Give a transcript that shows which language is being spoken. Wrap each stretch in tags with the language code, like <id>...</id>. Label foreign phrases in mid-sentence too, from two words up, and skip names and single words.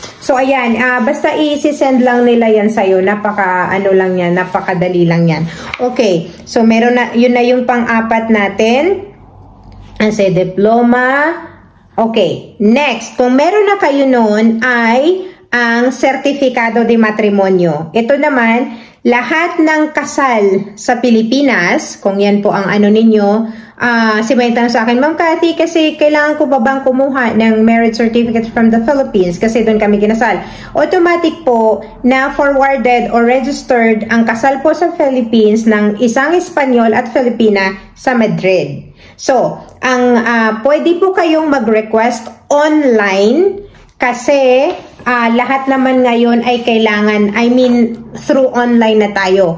<tl>So, ayan, basta i-send lang nila yan sa'yo. Ano lang yan, napakadali lang yan. Okay, so meron na, yun na yung pang-apat natin.</tl> <en>Say, diploma.</en> <tl>Okay, next, kung meron na kayo noon ay ang</tl> <es>sertifikado de matrimonio.</es> <tl>Ito naman, lahat ng kasal sa Pilipinas, kung yan po ang ano ninyo, si may tanong sa akin, Ma'am Cathy, kasi kailangan ko ba bang kumuha ng</tl> <en>marriage certificate from the Philippines</en> <tl>kasi doon kami kinasal. Automatic po na</tl> <en>forwarded or registered</en> <tl>ang kasal po sa Philippines ng isang Espanyol at Filipina sa Madrid. So, pwede po kayong mag-request online kasi lahat naman ngayon ay kailangan,</tl> <en>through online</en> <tl>na tayo.</tl>